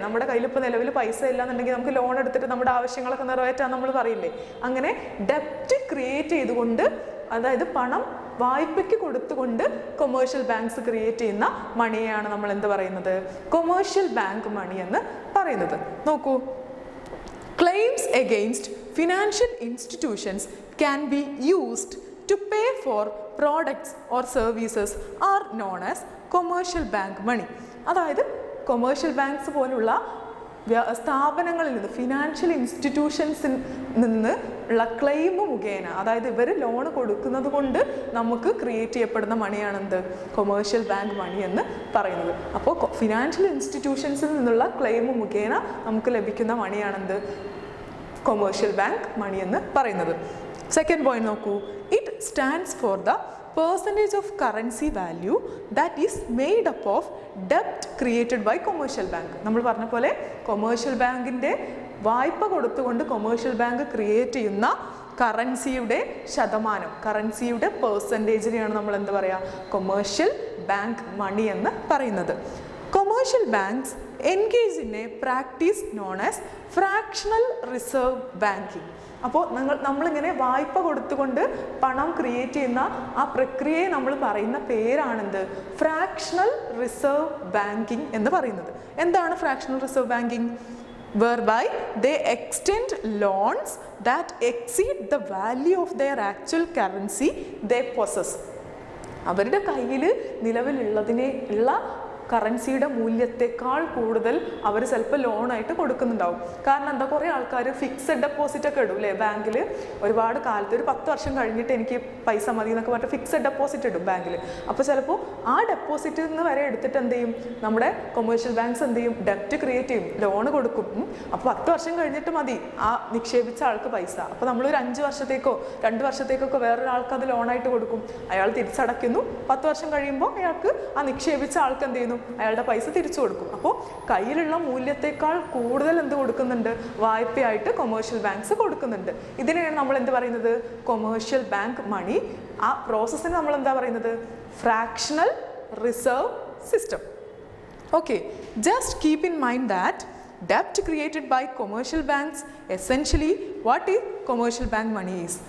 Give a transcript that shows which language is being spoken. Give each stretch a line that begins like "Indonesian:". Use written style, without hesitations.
Malayalam: നമ്മുടെ കയ്യിൽ ഇപ്പോൾ നിലവിൽ പൈസ ഇല്ല എന്നുണ്ടെങ്കിൽ നമുക്ക് ലോൺ എടുത്തിട്ട് നമ്മുടെ ആവശ്യങ്ങളൊക്കെ നിറവേറ്റാൻ നമ്മൾ പറയില്ലേ? അങ്ങനെ ഡെപ്റ്റ് ക്രിയേറ്റ് ചെയ്തുകൊണ്ട്, അതായത് പണം വായ്പയ്ക്ക് കൊടുത്തുകൊണ്ട് കൊമേഴ്ഷ്യൽ ബാങ്ക്സ് ക്രിയേറ്റ് ചെയ്യുന്ന മണിയെയാണ് നമ്മൾ എന്ത് പറയുന്നത്? കൊമേഴ്ഷ്യൽ ബാങ്ക് മണി എന്ന് പറയുന്നത്.
English: നോക്കൂ, claims against financial institutions can be used to pay for products or services are known as commercial bank money.
Malayalam: അതായത് കൊമേഴ്ഷ്യൽ ബാങ്ക്സ് പോലുള്ള സ്ഥാപനങ്ങളിൽ നിന്ന്, ഫിനാൻഷ്യൽ ഇൻസ്റ്റിറ്റ്യൂഷൻസിൽ നിന്ന് ഉള്ള ക്ലെയിം മുഖേന, അതായത് ഇവർ ലോൺ കൊടുക്കുന്നത് കൊണ്ട് നമുക്ക് ക്രിയേറ്റ് ചെയ്യപ്പെടുന്ന മണിയാണെന്ത്? കൊമേഴ്ഷ്യൽ ബാങ്ക് മണി എന്ന് പറയുന്നത്. അപ്പോൾ ഫിനാൻഷ്യൽ ഇൻസ്റ്റിറ്റ്യൂഷൻസിൽ നിന്നുള്ള ക്ലെയിം മുഖേന നമുക്ക് ലഭിക്കുന്ന മണിയാണെന്ത്? കൊമേഴ്ഷ്യൽ ബാങ്ക് മണി എന്ന് പറയുന്നത്.
English: Second point നോക്കൂ, it stands for the percentage of currency value that is made up of debt created by commercial bank.
Malayalam: നമ്മൾ പറഞ്ഞ പോലെ കൊമേഴ്ഷ്യൽ ബാങ്കിൻ്റെ വായ്പ കൊടുത്തുകൊണ്ട് കൊമേഴ്ഷ്യൽ ബാങ്ക് ക്രിയേറ്റ് ചെയ്യുന്ന കറൻസിയുടെ ശതമാനം, കറൻസിയുടെ പെർസെൻറ്റേജിനെയാണ് നമ്മൾ എന്ത് പറയുക? കൊമേഴ്ഷ്യൽ ബാങ്ക് മണി എന്ന് പറയുന്നത്.
English: Commercial banks engage in a practice known as fractional reserve banking.
Malayalam: അപ്പോൾ നമ്മളിങ്ങനെ വായ്പ കൊടുത്തുകൊണ്ട് പണം ക്രിയേറ്റ് ചെയ്യുന്ന ആ പ്രക്രിയയെ നമ്മൾ പറയുന്ന പേരാണെന്ത്? ഫ്രാക്ഷണൽ റിസർവ് ബാങ്കിങ് എന്ന് പറയുന്നത്. എന്താണ് fractional reserve banking?
English: whereby they extend loans that exceed the value of their actual currency they possess.
Malayalam: അവരുടെ കയ്യിൽ നിലവിലുള്ളതിനുള്ള കറൻസിയുടെ മൂല്യത്തെക്കാൾ കൂടുതൽ അവർ ചിലപ്പോൾ ലോണായിട്ട് കൊടുക്കുന്നുണ്ടാവും. കാരണം എന്താ? കുറേ ആൾക്കാർ ഫിക്സഡ് ഡെപ്പോസിറ്റ് ഒക്കെ ഇടും അല്ലേ ബാങ്കിൽ? ഒരുപാട് കാലത്ത് ഒരു 10 വർഷം കഴിഞ്ഞിട്ട് എനിക്ക് പൈസ മതി എന്നൊക്കെ പറഞ്ഞിട്ട് ഫിക്സഡ് ഡെപ്പോസിറ്റ് ഇടും ബാങ്കിൽ. അപ്പോൾ ചിലപ്പോൾ ആ ഡെപ്പോസിറ്റിൽ നിന്ന് വരെ എടുത്തിട്ട് എന്ത് ചെയ്യും? നമ്മുടെ കൊമേഴ്ഷ്യൽ ബാങ്ക്സ് എന്ത് ചെയ്യും? ഡെപ്റ്റ് ക്രിയേറ്റ് ചെയ്യും, ലോൺ കൊടുക്കും. അപ്പോൾ 10 വർഷം കഴിഞ്ഞിട്ട് മതി ആ നിക്ഷേപിച്ച ആൾക്ക് പൈസ. അപ്പോൾ നമ്മളൊരു 5 വർഷത്തേക്കോ 2 വർഷത്തേക്കൊക്കെ വേറൊരാൾക്ക് അത് ലോണായിട്ട് കൊടുക്കും. അയാൾ തിരിച്ചടയ്ക്കുന്നു. 10 വർഷം കഴിയുമ്പോൾ അയാൾക്ക് ആ നിക്ഷേപിച്ച ആൾക്ക് എന്ത് ചെയ്യുന്നു? അയാളുടെ പൈസ തിരിച്ചു കൊടുക്കും. അപ്പോൾ കയ്യിലുള്ള മൂല്യത്തെക്കാൾ കൂടുതൽ എന്ത് കൊടുക്കുന്നുണ്ട്? വായ്പയായിട്ട് കൊമേഴ്ഷ്യൽ ബാങ്ക്സ് കൊടുക്കുന്നുണ്ട്. ഇതിനെയാണ് നമ്മൾ എന്ത് പറയുന്നത്? കൊമേഴ്ഷ്യൽ ബാങ്ക് മണി. ആ പ്രോസസ്സിന് നമ്മൾ എന്താ പറയുന്നത്? Fractional reserve system.
English: Okay, just keep in mind that debt created by commercial banks essentially what is commercial bank money is.